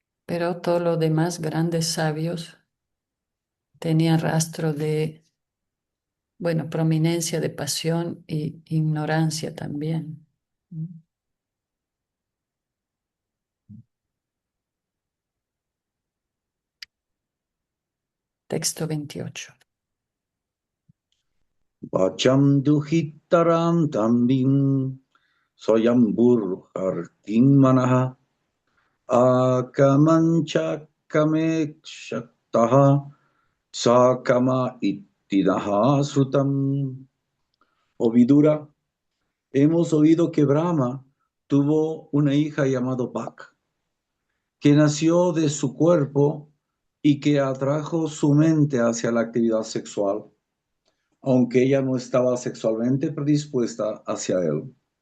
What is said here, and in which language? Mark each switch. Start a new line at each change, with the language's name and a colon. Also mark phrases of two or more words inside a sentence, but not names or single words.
Spanish: Pero todos los demás grandes sabios tenían rastro de, bueno, prominencia de pasión y ignorancia también. Texto 28.
Sanskrit: वाचं दुहितरं तन्वीं स्वयम्भूर्हरतीं मनः अकामां चकमे क्षत्तः सकाम इति नः श्रुतम्.
Spanish: Oh Vidura, hemos oído que Brahma tuvo una hija llamada Bak, que nació de su cuerpo y que atrajo su mente hacia la actividad sexual, aunque ella no estaba sexualmente predispuesta hacia él.